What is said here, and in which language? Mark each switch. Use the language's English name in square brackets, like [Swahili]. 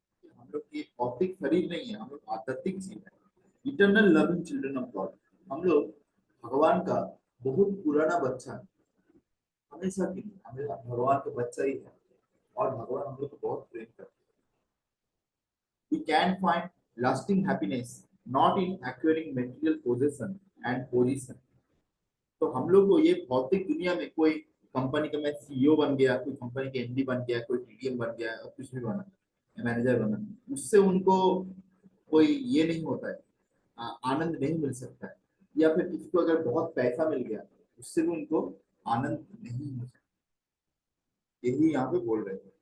[Hindi] हम लोग की भौतिक शरीर नहीं है, हम लोग आध्यात्मिक जीव है, [English] Eternal loving children of God. [Hindi] हम लोग भगवान का बहुत पुराना बच्चा है, हमेशा के लिए हमें भगवान का बच्चा ही है, और भगवान हम लोग को बहुत प्रेम करते हैं। [English] We can find lasting happiness not in acquiring material possession and position. [Hindi] तो हम लोग को ये भौतिक दुनिया में कोई कंपनी का मैं सीईओ बन गया, कोई कंपनी के एमडी बन गया, कोई टीडीएम बन गया, और कुछ भी बना, मैनेजर बना, उससे उनको कोई ये नहीं होता है, आनंद नहीं मिल सकता है। या फिर किसी को अगर बहुत पैसा मिल गया उससे भी उनको आनंद नहीं हो सकता, यही यहाँ पे बोल रहे हैं।